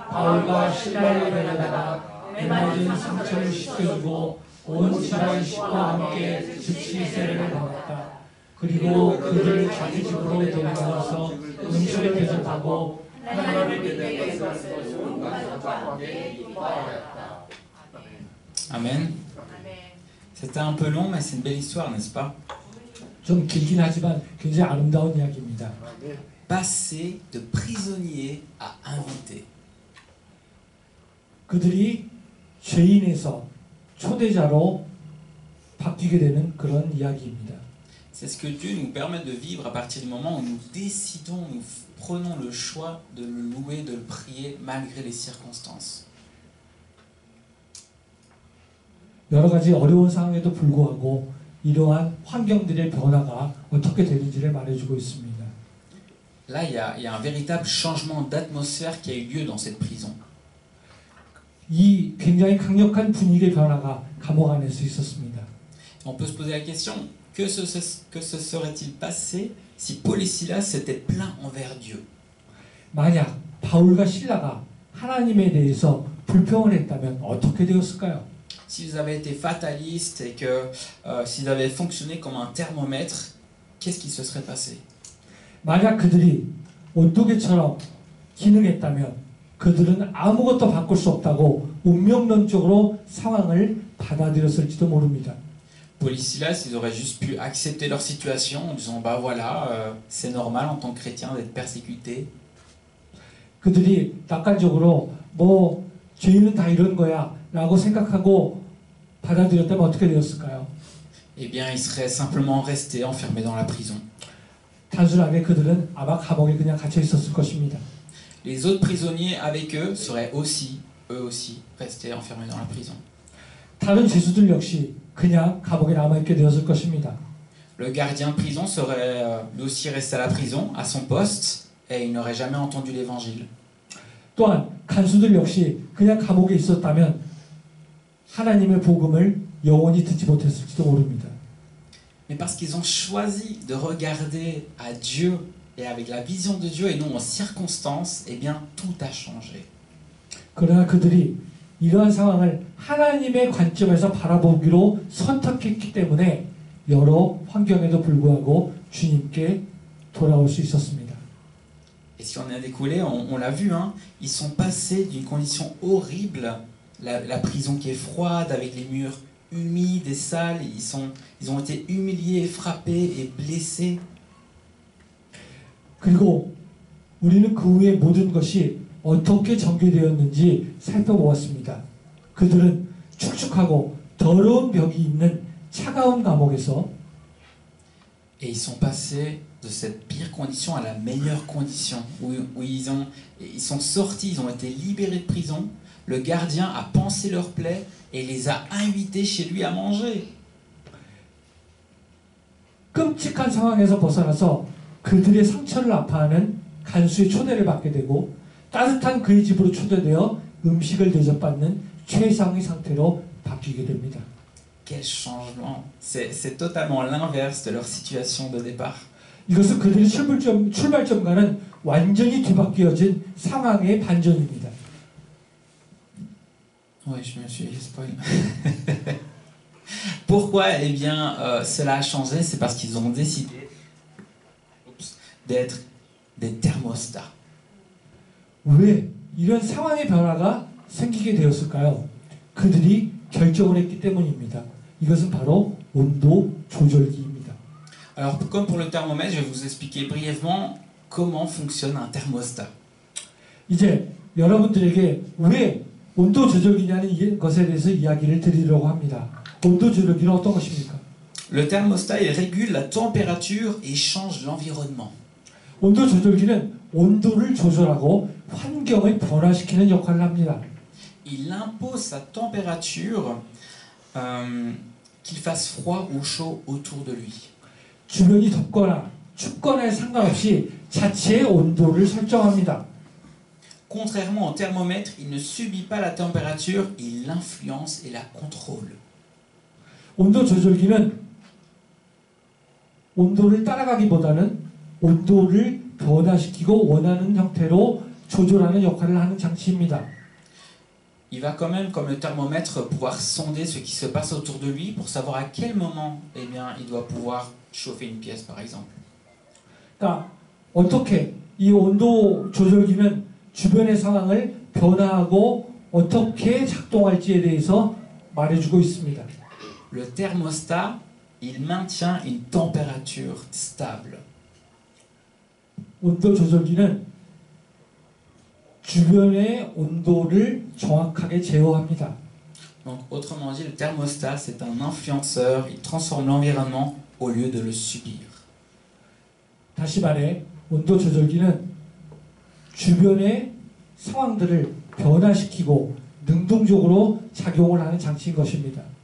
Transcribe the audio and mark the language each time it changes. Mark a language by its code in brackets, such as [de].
[ko] 바울과 실라를 데려다가 메맞은 상처를 씻겨주고 온 집안 식구와 함께 즉시 세례를 받았다. 그리고 그들을 자기 집으로 데려가서 음식을 대접하고 하나님을 믿게 해서 온 가족과 함께 기뻐하였다. Amen. [fr] C'était un peu long, mais c'est une belle histoire, n'est-ce pas? [ko] 좀 길긴 하지만 굉장히 아름다운 이야기입니다. [fr] Passer de prisonnier à invité. [ko] 그들이 죄인에서 초대자로 바뀌게 되는 그런 이야기입니다. [fr] C'est ce que Dieu nous permet de vivre à partir du moment où nous décidons, nous prenons le choix de le louer, de le prier malgré les circonstances. [ko] 여러 가지 어려운 상황에도 불구하고 이러한 환경들의 변화가 어떻게 되는지를 말해주고 있습니다. [fr] Là, il y a un véritable changement d'atmosphère qui a eu lieu dans cette prison. [ko] 이 굉장히 강력한 분위기의 변화가 감옥 안에서 있었습니다. [fr] On peut se poser la question, que se serait-il passé si Paul et Silas s'étaient plaints envers Dieu? [ko] 만약 바울과 실라가 하나님에 대해서 불평을 했다면 어떻게 되었을까요? [fr] S'ils avaient été fatalistes et que s'ils avaient fonctionné comme un thermomètre, qu'est-ce qui se serait passé? [ko] 만약 그들이 온도계처럼 기능했다면 그들은 아무것도 바꿀 수 없다고 운명론적으로 상황을 받아들였을지도 모릅니다. [fr] Paul et Silas, ils auraient juste pu accepter leur situation en disant bah voilà, c'est normal en tant que chrétien d'être persécuté. [ko] 그들이 낙관적으로 뭐 죄인은 다 이런 거야 라고 생각하고 받아들였다면 어떻게 되었을까요? [fr] Eh bien, ils seraient simplement restés enfermés dans la prison. [ko] 단순하게 그들은 아마 감옥에 그냥 갇혀 있었을 것입니다. [fr] Les autres prisonniers avec eux seraient aussi, eux aussi, restés enfermés dans la prison. [ko] 다른 죄수들 역시 그냥 감옥에 남아있게 되었을 것입니다. [fr] Le gardien de prison serait lui aussi resté à la prison, à son poste, et il n'aurait jamais entendu l'évangile. [ko] 또한 간수들 역시 그냥 감옥에 있었다면 하나님의 복음을 영원히 듣지 못했을지도 모릅니다. [fr] Mais parce qu'ils ont choisi de regarder à Dieu et avec la vision de Dieu et non aux circonstances, eh bien tout a changé. [ko] 그러나 그들이 이러한 상황을 하나님의 관점에서 바라보기로 선택했기 때문에 여러 환경에도 불구하고 주님께 돌아올 수 있었습니다. [fr] Et si on a découlé, on l'a vu, hein, ils sont passés d'une condition horrible, la prison qui est froide, avec les murs humides et sales, ils ont été humiliés, frappés et blessés. [ko] 그리고 우리는 그 후에 모든 것이 어떻게 전개되었는지 살펴보았습니다. 그들은 축축하고 더러운 벽이 있는 차가운 감옥에서 [fr] Et ils sont passés de cette pire condition à la meilleure condition, où ils sont sortis, ils ont été libérés de prison. Le gardien a pansé leurs plaies et les a invités chez lui à manger. [ko] 끔찍한 상황에서 벗어나서 그들의 상처를 아파하는 간수의 초대를 받게 되고 따뜻한 그의 집으로 초대되어 음식을 대접받는 최상의 상태로 바뀌게 됩니다. [fr] Quel changement! C'est totalement l'inverse de leur situation de départ. [ko] 이것은 그들의 출발점과는 완전히 뒤바뀌어진 상황의 반전입니다. [fr] Oui, je me suis spoilé. Pourquoi? Eh bien, cela a changé, c'est parce qu'ils ont décidé d'être des thermostats. [ko] 왜 이런 상황의 변화가 생기게 되었을까요? 그들이 결정을 했기 때문입니다. 이것은 바로 온도 조절기입니다. [fr] Alors, comme pour le thermomètre, je vais vous expliquer brièvement comment fonctionne un thermostat. [ko] 이제 여러분들에게 왜 온도 조절기냐는 것에 대해서 이야기를 드리려고 합니다. 온도 조절기는 어떤 것입니까? [fr] Le thermostat, il régule la température et change l'environnement. [ko] 온도 조절기는 온도를 조절하고 환경을 변화시키는 역할을 합니다. [fr] Il impose sa température, qu'il fasse froid ou chaud autour de lui. [ko] 주변이 덥거나 춥거나에 상관없이 자체의 온도를 설정합니다. [fr] Contrairement au thermomètre, il ne subit pas la température, il l'influence et la contrôle. [ko] 온도 조절기는 온도를 따라가기보다는 온도를 변화시키고 원하는 형태로 조절하는 역할을 하는 장치입니다. [fr] Il va quand même, comme le thermomètre, pouvoir sonder ce qui se passe autour de lui pour savoir à quel moment, eh bien, il doit pouvoir chauffer une pièce, par exemple. [ko] 그러니까 어떻게 이 온도 조절기는 주변의 상황을 변화하고 어떻게 작동할지에 대해서 말해주고 있습니다. [fr] Le thermostat, il maintient une température stable. [ko] 온도 조절기는 주변의 온도를 정확하게 제어합니다. [fr] Donc, autrement dit, le thermostat, c'est un influenceur, il transforme l'environnement au lieu de le subir. [ko] 다시 말해 온도 조절기는 주변의 상황들을 변화시키고 능동적으로 작용을 하는 장치인 것입니다.